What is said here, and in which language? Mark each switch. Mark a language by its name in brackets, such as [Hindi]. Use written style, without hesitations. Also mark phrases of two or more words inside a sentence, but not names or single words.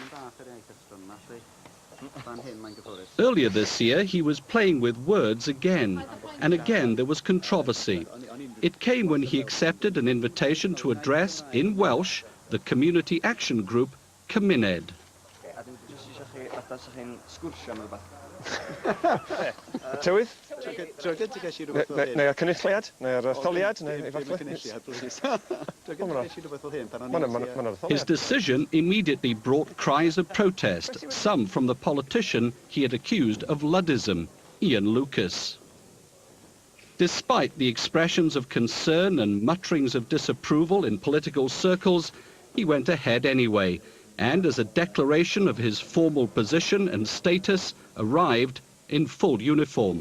[English] Earlier this year, he was playing with words again, and again there was controversy. It came when he accepted an invitation to address, in Welsh, the community action group Cymuned. [Welsh] Tywydd? Neu'r cynulliad? Neu'r etholiad? [English] His decision immediately brought cries of protest, some from the politician he had accused of Luddism, Ian Lucas. Despite the expressions of concern and mutterings of disapproval in political circles, he went ahead anyway, and as a declaration of his formal position and status, arrived in full uniform.